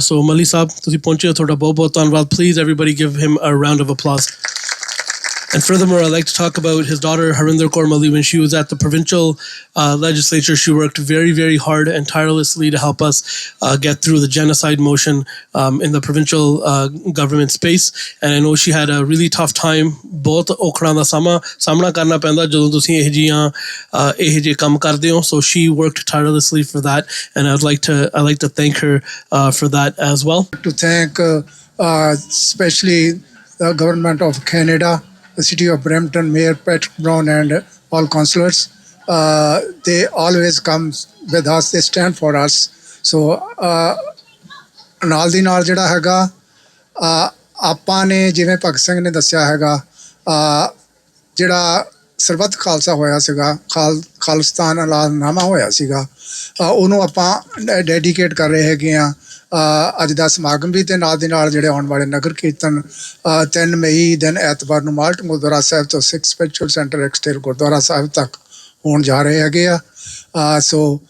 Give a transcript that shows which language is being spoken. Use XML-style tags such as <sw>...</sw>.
<pa>So Mali Saab, ਤੁਸੀਂ ਪਹੁੰਚੇ, ਤੁਹਾਡਾ ਬਹੁਤ ਬਹੁਤ ਧੰਨਵਾਦ.</pa> <en>Please, everybody give him a round of applause. And furthermore, I'd like to talk about his daughter, Harinder Kaur Mali. When she was at the provincial legislature, she worked very, very hard and tirelessly to help us get through the genocide motion in the provincial government space. And I know she had a really tough time.</en> <pa>ਬਹੁਤ ਔਖੜਾਂ ਦਾ ਸਾਹਮਣਾ ਕਰਨਾ ਪੈਂਦਾ ਜਦੋਂ ਤੁਸੀਂ ਇਹ ਜਿਹੇ ਕੰਮ ਕਰਦੇ ਹੋ.</pa> <en>So she worked tirelessly for that. And I'd like to thank her for that as well. To thank especially the government of Canada, the city of Brampton, Mayor Patrick Brown, and all councillors. They always come with us, they stand for us.</en> <pa>So ਨਾਲ ਦੀ ਨਾਲ ਜਿਹੜਾ ਹੈਗਾ ਆਪਾਂ ਨੇ ਜਿਵੇਂ ਭਗਤ ਸਿੰਘ ਨੇ ਦੱਸਿਆ ਹੈਗਾ ਜਿਹੜਾ ਸਰਬੱਤ ਖਾਲਸਾ ਹੋਇਆ ਸੀਗਾ ਖਾਲਿਸਤਾਨ ਐਲਾਨਨਾਮਾ ਹੋਇਆ ਸੀਗਾ ਉਹਨੂੰ ਆਪਾਂ ਡੈਡੀਕੇਟ ਕਰ ਰਹੇ ਹੈਗੇ ਆ ਅੱਜ ਦਾ ਸਮਾਗਮ ਵੀ ਅਤੇ ਨਾਲ ਦੀ ਨਾਲ ਜਿਹੜੇ ਆਉਣ ਵਾਲੇ ਨਗਰ ਕੀਰਤਨ 3 ਮਈ ਦਿਨ ਐਤਵਾਰ ਨੂੰ ਮਾਲਟ ਗੁਰਦੁਆਰਾ ਸਾਹਿਬ ਤੋਂ ਸਿੱਖ ਸਪਿਰਿਚੁਅਲ ਸੈਂਟਰ ਐਕਸਟੇਲ ਗੁਰਦੁਆਰਾ ਸਾਹਿਬ ਤੱਕ ਹੋਣ ਜਾ ਰਹੇ ਹੈਗੇ ਆ ਸੋ</pa>